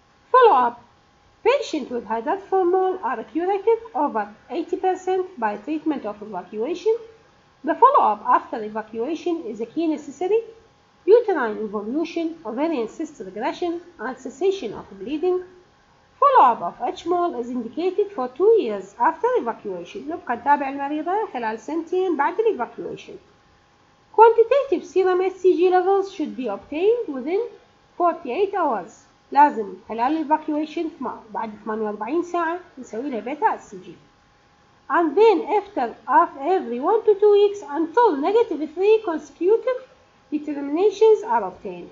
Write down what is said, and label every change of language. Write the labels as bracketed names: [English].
[English] Follow-up: patients with hydathiform mole are curative over 80% by treatment of evacuation. The follow-up after evacuation is a key necessary: uterine involution, ovarian cyst regression, and cessation of bleeding. Follow-up of H mole is indicated for 2 years after evacuation. [Arabic] نبقى نتابع المريضة خلال سنتين بعد evacuation. [English] Quantitative serum HCG levels should be obtained within 48 hours. [Arabic] لازم خلال evacuation بعد 48 ساعة نسوي لها بيتا HCG. [English] and then after every 1 to 2 weeks until negative 3 consecutive determinations are obtained.